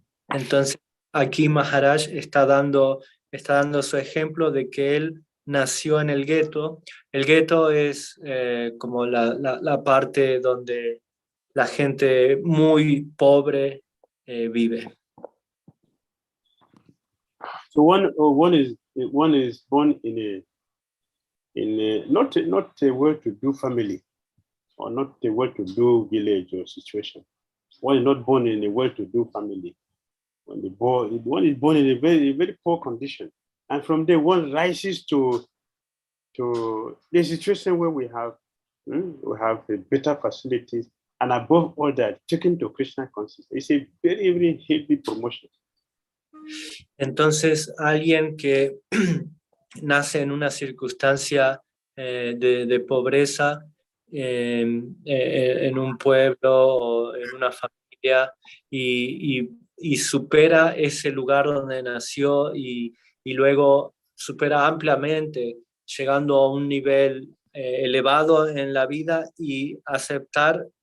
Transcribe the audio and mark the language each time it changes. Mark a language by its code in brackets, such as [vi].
[es] Entonces, aquí Maharaj está dando su ejemplo de que él nació en el gueto. El gueto es como la parte donde la gente muy pobre vive. [en] So one is born in a not a well-to-do family, or not a well-to-do village or situation. One is not born in a well-to-do family. One is born in a very, very poor condition, and from there one rises to the situation where we have a better facilities, and above all that, taken to Krishna consciousness. It's a very, very heavy promotion. [es] Entonces, alguien que nace en una circunstancia de pobreza, en un pueblo o en una familia, y supera ese lugar donde nació y luego supera ampliamente, llegando a un nivel elevado en la vida y aceptar